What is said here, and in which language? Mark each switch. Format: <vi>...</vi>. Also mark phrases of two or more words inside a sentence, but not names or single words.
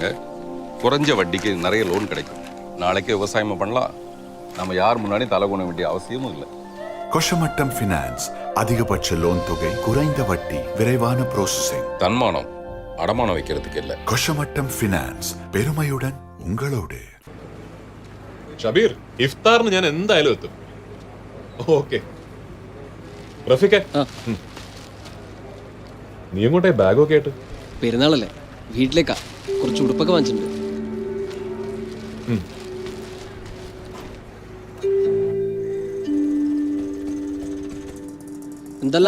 <ta>குறைஞ்ச வட்டிக்கு நிறைய லோன் கிடைக்கும். நாளைக்கே விவசாயம் பண்ணலாம். நம்ம யார் முன்னாடி தலை குண வேண்டிய அவசியமும் இல்லை. கொஷமட்டம் ஃபினான்ஸ், அதிகபட்ச லோன் தொகை, குறைந்த வட்டி, விரைவான ப்ரோசஸிங். தன்மானம் அடமானம் வைக்கிறதுக்கு இல்லை. கொஷமட்டம் ஃபினான்ஸ், பெருமையுடன் உங்களோடு.</ta> <ml>ഷബീർ, ഇഫ്താറിന് ഞാൻ എന്തായാലും എത്തും. ഓക്കെ റഫീഖേ, നീ എങ്ങോട്ടേ ബാഗൊക്കെ ആയിട്ട്? പെരുന്നാളല്ലേ, വീട്ടിലേക്കാ. കുറച്ച് ഉടുപ്പൊക്കെ വാങ്ങിച്ചിട്ടുണ്ട്. എന്തല്ലാ</ml>